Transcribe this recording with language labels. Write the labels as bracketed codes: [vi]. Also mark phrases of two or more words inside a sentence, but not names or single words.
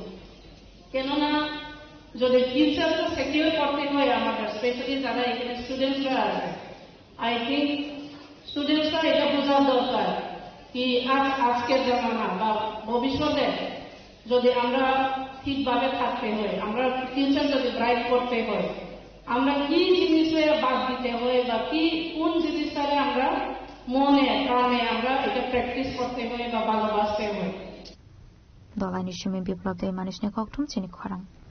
[bn] কেননা যদি [en] futureta secure [bn] করতে হয় আমাদের, স্পেশালি যারা এখানে স্টুডেন্টসরা আছে, [en] I think studentsra [bn] এটা বোঝার দরকার কি আজকের জামানা বা ভবিষ্যতে যদি আমরা ঠিকভাবে থাকতে হয়, আমরা ফিউচার যদি ব্রাইট করতে হয়, আমরা কি জিনিসে বাদ দিতে হয় বা কি কোন জিনিসটারে আমরা মনে প্রাণে আমরা এটা প্র্যাকটিস করতে হয় বা ভালোবাসতে হয় [trp] Dolai Shumi Biplab de Manishne Koktum Chini Khorang.